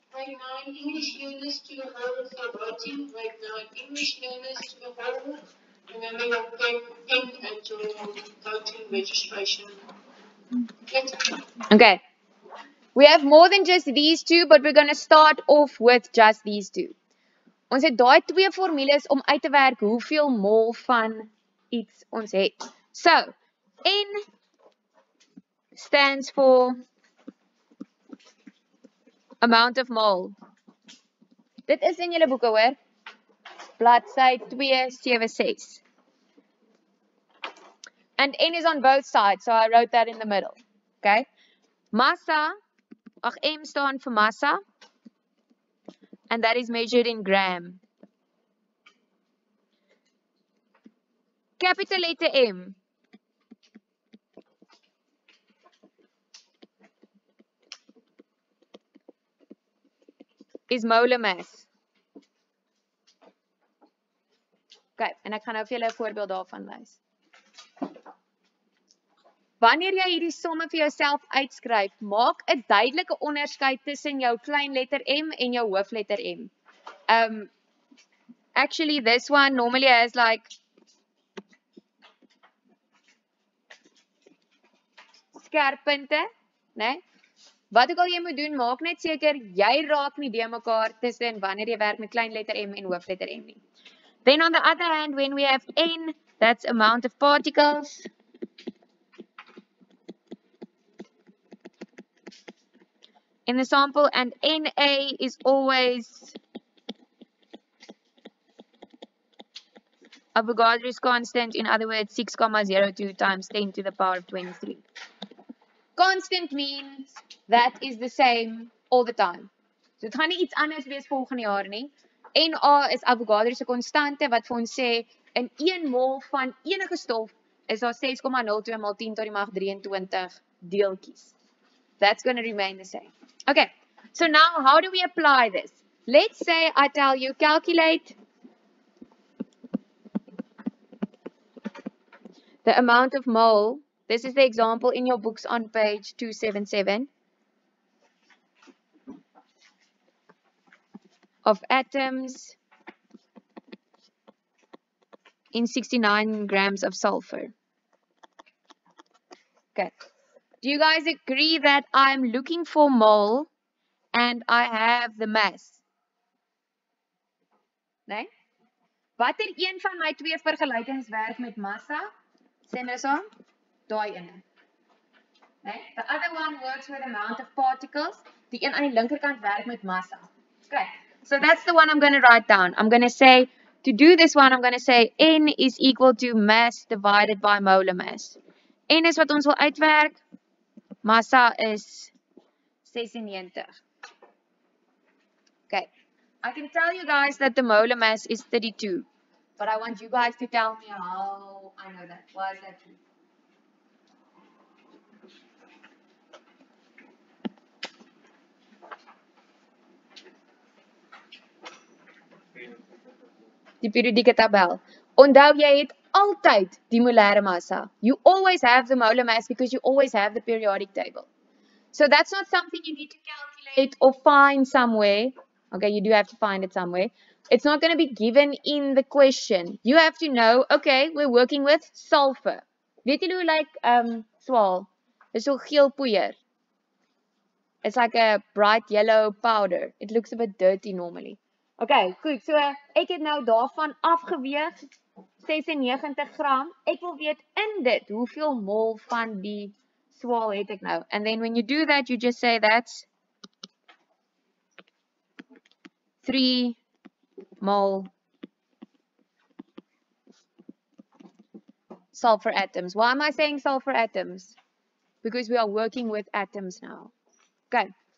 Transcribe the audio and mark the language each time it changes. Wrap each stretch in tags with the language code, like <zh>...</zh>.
<en>Grade 9 English learners to the whole for writing. Grade 9 English learners to the whole. Remember your pen at your voting registration. Okay. We have more than just these two, but we're going to start off with just these two.</en> <af>Ons het daai twee formules om uit te werk hoeveel mol van iets ons het.</af> <en>So, N stands for amount of mole.</en> <af>Dit is in julle boeke hoor. Bladsy 276.</af> <en>And N is on both sides, so I wrote that in the middle. Okay?</en> <af>Massa, M staan for massa.</af> <en>And that is measured in gram. Capital letter M is molar mass.</en> <af>Okay, en ek gaan nou vir julle 'n voorbeeld daarvan wys. Wanneer jy hierdie somme vir jouself uitskryf, maak 'n duidelike onderskeid tussen jou klein letter M en jou hoofletter M.</af> <en>Actually this one normally has like</en> <af>skerp punte, né? Wat ook al jy moet doen, maak net seker jy raak nie de mekaar tussen wanneer jy werk met klein letter M en hoofletter M nie.</af> <en>Then on the other hand, when we have N, that's amount of particles. In the sample, and Na is always Avogadro's constant, in other words 6,02 times 10 to the power of 23. Constant means that is the same all the time.</en> <af>So dit gaan nie iets anders wees volgende jaar nie. Na is Avogadro's konstante wat vir ons sê in 1 mol van enige stof is daar 6,02 mal 10 tot die mag 23 deeltjies.</af> <en>That's going to remain the same. Okay, so now how do we apply this? Let's say I tell you calculate the amount of mole. This is the example in your books on page 277 of atoms in 69 grams of sulfur. Okay. Do you guys agree that I'm looking for mole and I have the mass?</en> <af>Nee? Watter een van my twee vergelykings werk met massa? Sê nou saam. Daai ene. Nee?</af> <en>The other one works with amount of particles.</en> <af>Die een aan die linkerkant werk met massa.</af> <en>Okay. So that's the one I'm going to write down. I'm going to say, to do this one, I'm going to say N is equal to mass divided by molar mass.</en> <af>N is wat ons wil uitwerk. Massa is 96. Okay.</af> <en>I can tell you guys that the molar mass is 32. But I want you guys to tell me how I know that. Why is that true? Die periodieke tabel. Onthou jy het altyd die molare massa. You always have the molar mass because you always have the periodic table. So that's not something you need to calculate or find somewhere. Okay, you do have to find it somewhere. It's not going to be given in the question. You have to know, okay, we're working with sulfur.</en> <af>Weet julle hoe like swaal? Dis so geel poeier.</af> <en>It's like a bright yellow powder. It looks a bit dirty normally.</en> <af>Okay, goed. So ek het nou daarvan afgeweeg 96 gram. Ek wil weet in dit hoeveel mol van die swaal het ek nou.</af> <en>And then when you do that, you just say that's 3 mol sulfur atoms. Why am I saying sulfur atoms? Because we are working with atoms now. Okay.</en>